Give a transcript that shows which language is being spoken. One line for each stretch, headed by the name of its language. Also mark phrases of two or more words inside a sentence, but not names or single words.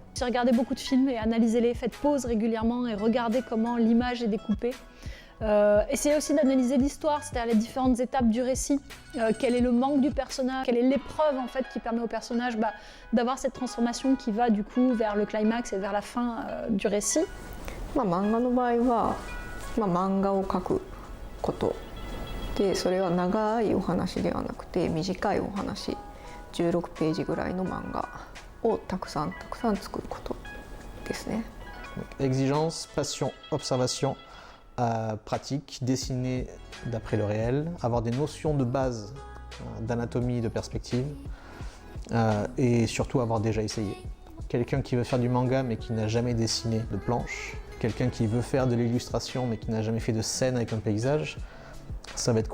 French: Regardez beaucoup de films et analysez-les, faites pause régulièrement et regardez comment l'image est découpée. Essayez aussi d'analyser l'histoire, c'est-à-dire les différentes étapes du récit. Quel est le manque du personnage, quelle est l'épreuve en fait qui permet au personnage d'avoir cette transformation qui va du coup vers le climax et vers la fin du récit.
Japanese: 漫画の場合は、漫画を描くことで、それは長いお話ではなくて短いお話、16ページぐらいの漫画をたくさん作ることですね。
French: Exigence, passion, observation. Pratique, dessiner d'après le réel, avoir des notions de base d'anatomie, de perspective et surtout avoir déjà essayé. Quelqu'un qui veut faire du manga mais qui n'a jamais dessiné de planche, quelqu'un qui veut faire de l'illustration mais qui n'a jamais fait de scène avec un paysage, ça va être compliqué.